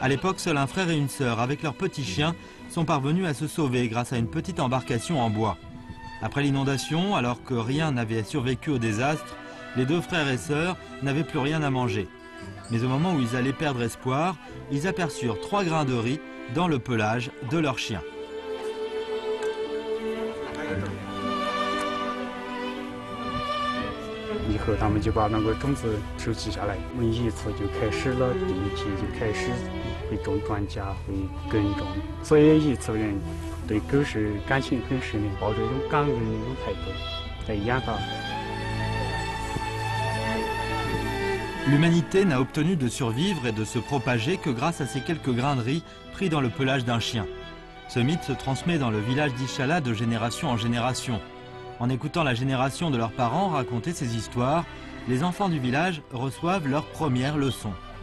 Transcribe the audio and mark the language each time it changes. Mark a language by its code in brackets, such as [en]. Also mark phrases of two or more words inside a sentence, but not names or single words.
[fr] À l'époque, seul un frère et une sœur, avec leurs petits chiens, sont parvenus à se sauver grâce à une petite embarcation en bois. Après l'inondation, alors que rien n'avait survécu au désastre, les deux frères et sœurs n'avaient plus rien à manger. Mais au moment où ils allaient perdre espoir, ils aperçurent 3 grains de riz dans le pelage de leurs chiens. [zh] 以后他们就把那个种子收集下来，我们一次就开始了，第一批就开始会种庄稼，会耕种，所以一次人对狗是感情很深的，抱着一种感恩的一种态度在养它。 [fr] L'humanité n'a obtenu de survivre et de se propager que grâce à ces quelques grains de riz pris dans le pelage d'un chien. Ce mythe se transmet dans le village d'Ichala de génération en génération. En écoutant la génération de leurs parents raconter ces histoires, les enfants du village reçoivent leur première leçon.